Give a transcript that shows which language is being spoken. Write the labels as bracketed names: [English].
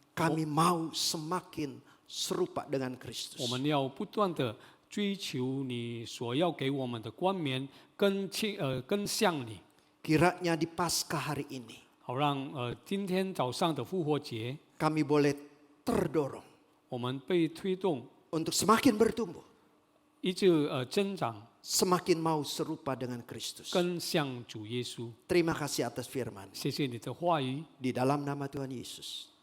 [Indonesian] Kami mau semakin serupa dengan [Chinese] 我 [Indonesian] Kristus. [Chinese] 们要不断的追求你所要给我们的冠冕，更像你， [Indonesian] Kiranya di Paskah hari ini [Chinese] 好让今天早上的复活节， [Indonesian] kami boleh terdorong [Chinese] 我们被推动， [Indonesian] untuk semakin bertumbuh, [Chinese] 一直增长， [Indonesian] semakin mau serupa dengan Kristus. [Chinese] 更像主耶稣。 [Indonesian] Terima kasih atas firman. [Chinese] 谢谢你的话语， [Indonesian] Di dalam nama Tuhan Yesus,